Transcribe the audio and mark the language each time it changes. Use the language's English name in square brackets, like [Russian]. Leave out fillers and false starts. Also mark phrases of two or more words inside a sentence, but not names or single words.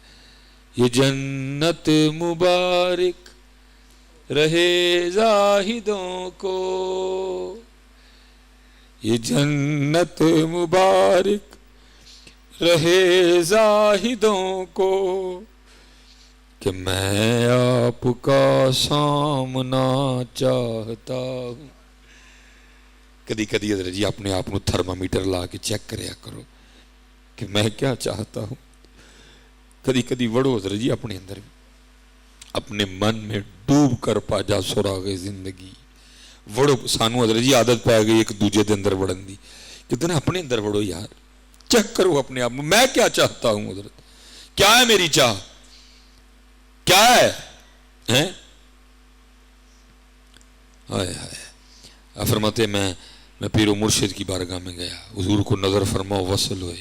[Urdu] یہ جنت مبارک رہے زاہدوں کو، یہ جنت مبارک رہے زاہدوں کو، کہ میں آپ کا سامنا چاہتا ہوں۔ [Punjabi] کدی کدی حضرت جی اپنے آپ کو تھرمامیٹر لا کے چیک کریا کرو کہ [Urdu] میں کیا چاہتا ہوں۔ [Punjabi] کدی کدی وڑو حضرت جی اپنے اندر، [Urdu] اپنے من میں ڈوب کر پا جا سراغ زندگی، [Punjabi] وڑو۔ سانو حضرت جی عادت پہ گئی ایک دوجے دے اندر وڑن دی، [Urdu] کتنا اپنے اندر [Punjabi] وڑو یار، [Urdu] چیک کرو اپنے آپ میں کیا چاہتا ہوں حضرت، کیا ہے میری چاہ، کیا ہے؟ ہائے ہائے۔ فرماتے میں پیر و مرشد کی بارگاہ میں گیا، حضور کو نظر فرماؤ وصل ہوئے۔